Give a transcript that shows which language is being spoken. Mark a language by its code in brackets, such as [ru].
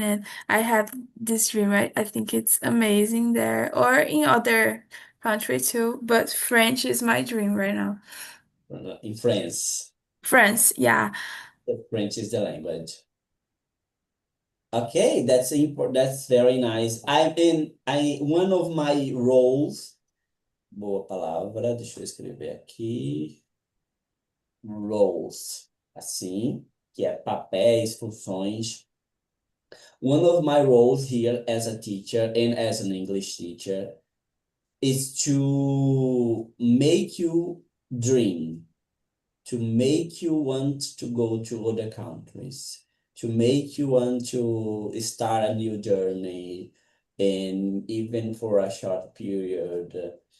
[en] And I have this dream. I think it's amazing there or in other country too. But French is my dream right now. In France. France, yeah. The French is the language. Okay, that's important. That's very nice. One of my roles, [pt] boa palavra, deixa eu escrever aqui. Roles, assim, que é papéis, funções. [en] One of my roles here as a teacher and as an English teacher is to make you dream, to make you want to go to other countries, to make you want to start a new journey, and even for a short period.